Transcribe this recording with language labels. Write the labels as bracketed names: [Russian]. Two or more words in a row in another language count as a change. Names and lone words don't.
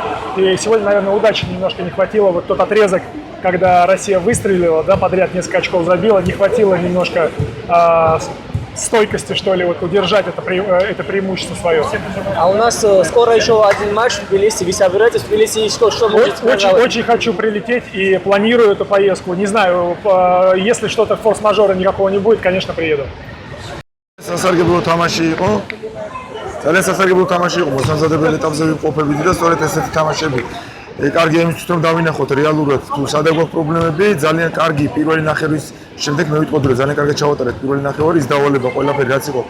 [Russian] И сегодня, наверное, удачи немножко не хватило. Вот тот отрезок, когда Россия выстрелила, да, подряд несколько очков забила, не хватило немножко стойкости, что ли, вот удержать это преимущество свое. А у нас скоро еще один матч в Тбилиси. Вы собираетесь в Тбилиси? Что Очень хочу прилететь и планирую эту поездку. Не знаю, если что-то форс-мажора никакого не будет, конечно, приеду. [Georgian] სასარგებლო თამაში იყო. ძალიან სასარგებლო თამაში იყო. მოსამზადებელი ეტაპზე ვიმყოფებოდი და სწორედ ესეთი თამაშები. კარგი იმისთვის რომ დავინახოთ რეალურად თუ სადა გვაქვს პრობლემები, ძალიან კარგი პირველი ნახევრის შემდეგ მე ვიტყოდი რომ ძალიან კარგად ჩავატარეთ პირველი ნახევარი, ის დავალება ყველაფერი რაც იყო.